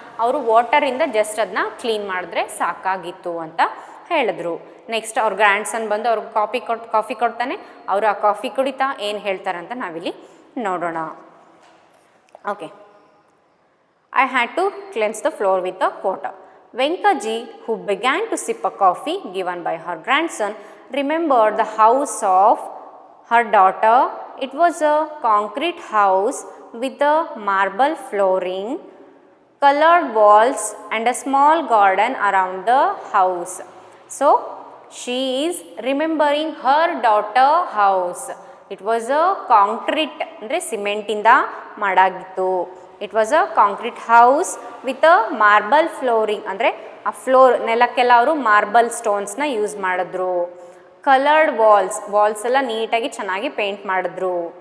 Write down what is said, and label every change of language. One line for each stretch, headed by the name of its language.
Kannada: ಅವರು ವಾಟರಿಂದ ಜಸ್ಟ್ ಅದನ್ನ ಕ್ಲೀನ್ ಮಾಡಿದ್ರೆ ಸಾಕಾಗಿತ್ತು ಅಂತ ಹೇಳಿದ್ರು. ನೆಕ್ಸ್ಟ್ ಅವ್ರ ಗ್ರ್ಯಾಂಡ್ ಸನ್ ಬಂದು ಅವ್ರಿಗೆ ಕಾಫಿ ಕೊಡ್ತಾನೆ. ಅವರು ಆ ಕಾಫಿ ಕುಡಿತಾ ಏನು ಹೇಳ್ತಾರೆ ಅಂತ ನಾವಿಲ್ಲಿ ನೋಡೋಣ.
English: Okay, I had to cleanse the floor with the water. Venkaji, who began to sip a coffee given by her grandson, remembered the house of her daughter. It was a concrete house with a marble flooring, colored walls and a small garden around the house. So she is remembering her daughter house. It was a concrete
Kannada: ಅಂದರೆ ಸಿಮೆಂಟಿಂದ ಮಾಡಾಗಿತ್ತು.
English: it was a concrete house with a marble flooring
Kannada: ಅಂದರೆ ಆ floor ನೆಲಕ್ಕೆಲ್ಲ ಅವರು marble ಸ್ಟೋನ್ಸ್ನ use ಮಾಡಿದ್ರು. Coloured walls ಎಲ್ಲ ನೀಟಾಗಿ ಚೆನ್ನಾಗಿ paint ಮಾಡಿದ್ರು.